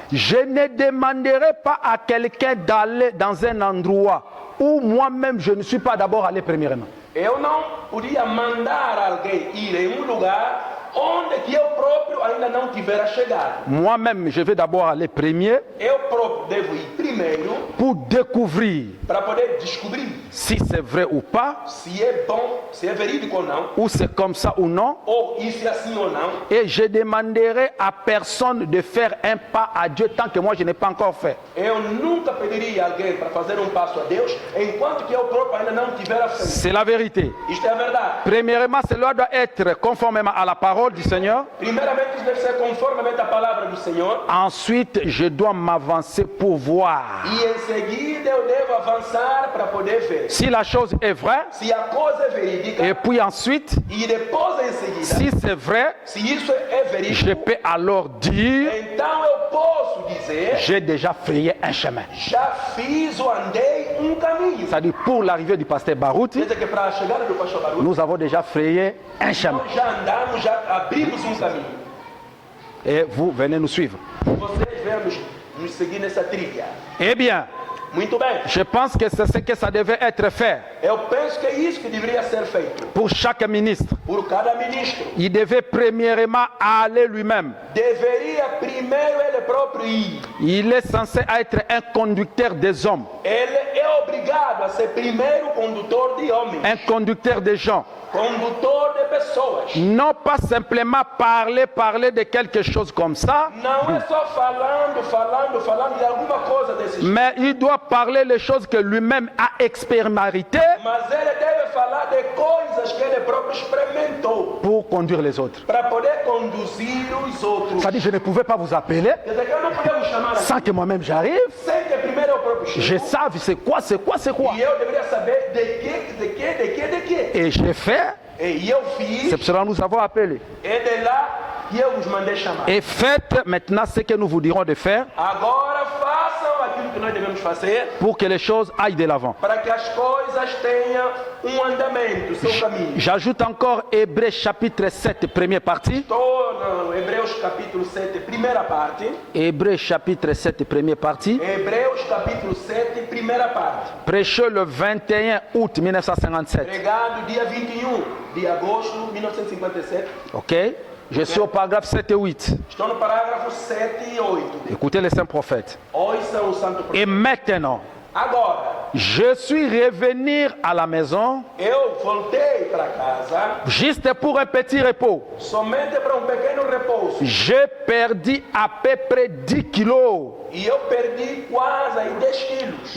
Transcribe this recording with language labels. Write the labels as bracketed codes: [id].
[fr] Je ne demanderai pas à quelqu'un d'aller dans un endroit où moi-même je ne suis pas d'abord allé premièrement. [pt] Eu não podia mandar alguém ir em lugar onde que eu próprio ainda não tiver chegado. [fr] Moi-même je vais d'abord aller premier [pt] Eu próprio devo ir primeiro [fr] pour découvrir [pt] para poder descobrir [fr] si c'est vrai ou pas, [pt] se é bom, se é verídico ou não, [fr] ou c'est comme ça ou non. [pt] ou isso é assim ou não. [fr] Et je demanderai à personne de faire un pas à Dieu tant que moi je n'ai pas encore fait. [pt] Eu nunca pediria a alguém para fazer passo a Deus enquanto que eu próprio ainda não tiver feito. [fr] C'est la vérité. [pt] Isto é a verdade. [fr] Premièrement, cela doit être conformément à la parole du Seigneur. [pt] Primeiramente, isso deve ser conformemente à palavra do Senhor. [fr] Ensuite, je dois m'avancer pour voir. [pt] E em seguida eu devo avançar para poder ver [fr] Si la chose est vraie, [pt] se a coisa é verídica. [fr] et puis ensuite, [pt] E depois, em seguida, [fr] si c'est vrai, [pt] se isso é [fr] je [pt] verídico, [fr] peux alors dire, [pt] então eu posso dizer, [fr] j'ai déjà frayé un chemin. [pt] já fiz ou andei caminho. [fr] C'est-à-dire, pour l'arrivée du pasteur Barouti, [pt] Quer dizer que para a chegada do pastor Baruch, [fr] nous avons déjà frayé un chemin. [pt] nós já andamos, já abrimos caminho. [fr] Et vous venez nous suivre. [pt] Vocês vêm nos seguir nessa trilha. [fr] Eh bien, [pt] Muito bem. [fr] je pense que c'est ce que ça devait être fait [pt] Eu penso que é isso que deveria ser feito [fr] pour chaque ministre. [pt] por cada ministro. [fr] Il devait premièrement aller lui-même. [pt] Deveria primeiro ele próprio ir. [fr] Il est censé être un conducteur des hommes, [pt] Ele é obrigado a ser primeiro condutor de homens, [fr] un conducteur des gens. [pt] condutor de pessoas. [fr] Non pas simplement parler de quelque chose comme ça, [pt] Não é só falando de alguma coisa desse jeito. [fr] mais il doit parler les choses que lui-même a expérimentées [pt] Mas ele deve falar de coisas que ele próprio experimentou [fr] pour conduire les autres. [pt] para poder conduzir os outros. [fr] C'est-à-dire, je ne pouvais pas vous appeler [pt] Quer dizer que eu não podia me chamar aqui [fr] sans que moi-même j'arrive. [pt] sem que primeiro eu próprio [fr] Je [pt] chego. [fr] savais c'est quoi. [pt] E eu deveria saber de quê. [fr] Et j'ai fait, [pt] E eu fiz, [fr] c'est pour cela que nous avons appelé. [pt] é de lá que eu vos mandei chamar. [fr] Et faites maintenant ce que nous vous dirons de faire [pt] Agora façam aquilo que nós devemos fazer [fr] pour que les choses aillent de l'avant. [pt] para que as coisas tenham andamento, seu caminho. [fr] J'ajoute encore Hébreux chapitre 7, première partie. [pt] Estou no Hebreus capítulo 7, primeira parte. [fr] Hébreux chapitre 7, première partie. [pt] Hebreus capítulo 7, primeira parte. [fr] prêché le 21 août 1957. [pt] Pregado dia 21 de agosto de 1957. Ok? [fr] Je suis au paragraphe 7 et 8. [pt] Estou no parágrafo 7 e 8. [fr] Écoutez les saints prophètes. [pt] Ouçam o santo [fr] Et [pt] profeta. [fr] maintenant, [pt] Agora, [fr] je suis revenu à la maison [pt] eu voltei para casa [fr] juste pour un petit repos. [pt] somente para pequeno repouso. [fr] J'ai perdu à peu près 10 kilos [pt] E eu perdi quase aí 10 quilos